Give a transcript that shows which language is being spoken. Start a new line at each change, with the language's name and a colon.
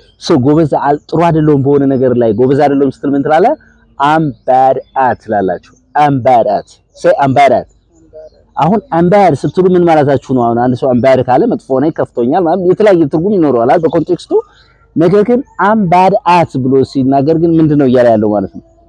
Amharic: So ጎበዝ ጥሩ አይደለም በሆነ ነገር ላይ ጎበዝ አይደለም ስትል ምን ትላለህ?
English: I'm bad at
Amharic: ትላላችሁ።
English: I'm bad at. say I'm bad at.
Amharic: አሁን I'm bad ስትሉ ምን ማለታችሁ ነው? አሁን አንድ ሰው I'm bad ካለ መጥፎ ነው ከፍቶኛል ማለት የተለያየ ትርጉም ይኖረዋል አይደል በኮንቴክስቱ። ነገር ግን
English: I'm bad at
Amharic: ብሎ ሲናገር ግን ምንድነው እያለ ያለው ማለት ነው?